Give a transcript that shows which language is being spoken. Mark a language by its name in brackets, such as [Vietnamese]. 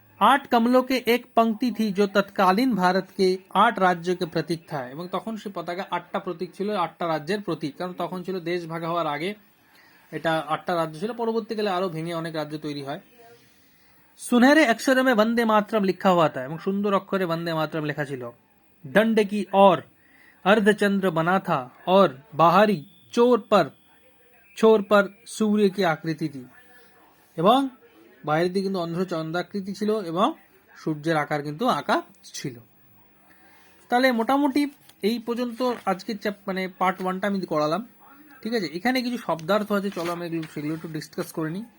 [Hindi] 8 कमलों के एक पंक्ति थी जो तत्कालीन भारत के 8 राज्यों के प्रतीक था। [Bangla] এবং তখন সেই পতাকা 8টা প্রতীক ছিল, 8টা রাজ্যের প্রতীক, কারণ তখন ছিল দেশ ভাগ হওয়ার আগে এটা 8টা রাজ্য ছিল, পরবর্তীকালে আরো ভেঙে অনেক রাজ্য তৈরি হয়। [Hindi] सुनहरे अक्षर में वंदे मातरम लिखा हुआ था [Bangla] এবং সুন্দর অক্ষরে [Hindi] वंदे मातरम [Bangla] লেখা ছিল। [Hindi] दंड की और अर्धचंद्र बना था और बाहरी छोर पर सूर्य की आकृति थी [Bangla] এবং বাইরের দিকে কিন্তু অন্ধ চন্দ্রাকৃতি ছিল এবং সূর্যের আকার কিন্তু আঁকা ছিল। তাহলে মোটামুটি এই পর্যন্ত আজকে মানে পার্ট 1টা আমি করালাম। ঠিক আছে, এখানে কিছু শব্দার্থ আছে, চলো আমরা সেগুলো একটু ডিসকাস করে নিই।